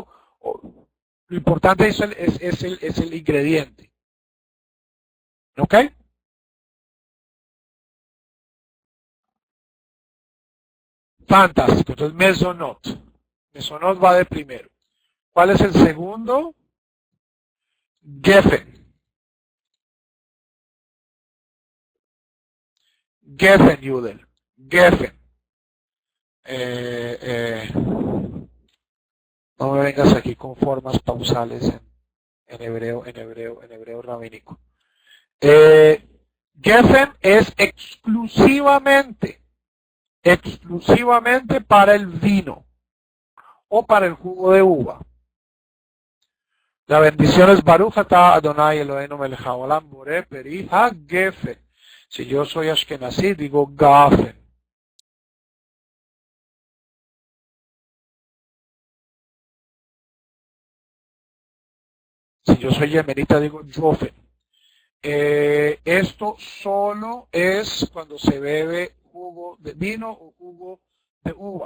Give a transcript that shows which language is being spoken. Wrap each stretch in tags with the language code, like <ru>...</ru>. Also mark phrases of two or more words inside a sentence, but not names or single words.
<es>Lo importante es el ingrediente. ¿Ok? Fantástico. Entonces, mesonot. Mesonot va de primero. ¿Cuál es el segundo? Geffen. Geffen, Judel. Geffen. No me vengas aquí con formas pausales en hebreo rabínico. Geffen es exclusivamente para el vino o para el jugo de uva. La bendición es</es> <he>ברוך אתה אדני אלהינו מלך העולם בורא פרי הגפן.</he> <es>Si yo soy ashkenazí, digo gafen. Si yo soy yemenita, digo jofen. Esto solo es cuando se bebe jugo de vino o jugo de uvas.</es>